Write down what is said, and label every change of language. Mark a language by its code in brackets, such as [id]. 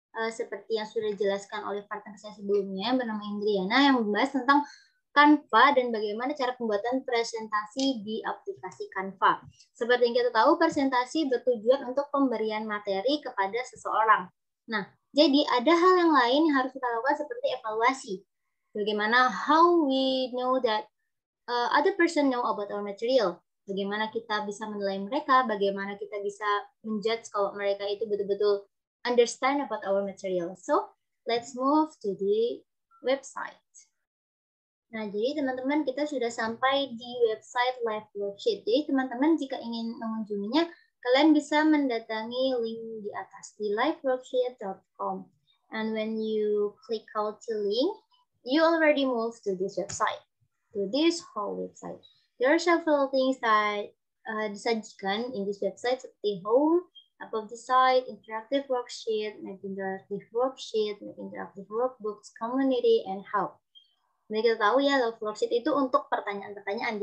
[id] Seperti yang sudah dijelaskan oleh partner saya sebelumnya, bernama Indriana, yang membahas tentang Canva dan bagaimana cara pembuatan presentasi di aplikasi Canva. Seperti yang kita tahu, presentasi bertujuan untuk pemberian materi kepada seseorang. Nah, jadi ada hal yang lain yang harus kita lakukan seperti evaluasi. [en] Bagaimana how we know that other person know about our material. [id] Bagaimana kita bisa menilai mereka, bagaimana kita bisa menjudge kalau mereka itu betul-betul [en] understand about our material. So, let's move to the website. [id] Nah, jadi teman-teman kita sudah sampai di website Live Worksheet. Jadi teman-teman jika ingin mengunjunginya, kalian bisa mendatangi link di atas di liveworksheet.com. [en] And when you click out the link, you already move to this website, to this whole website. There are several things that disajikan in this website seperti home, above the site, interactive worksheet, make interactive worksheet, make interactive workbooks, community, and help. [id] Jadi kita tahu ya, Love Worksheet itu untuk pertanyaan-pertanyaan.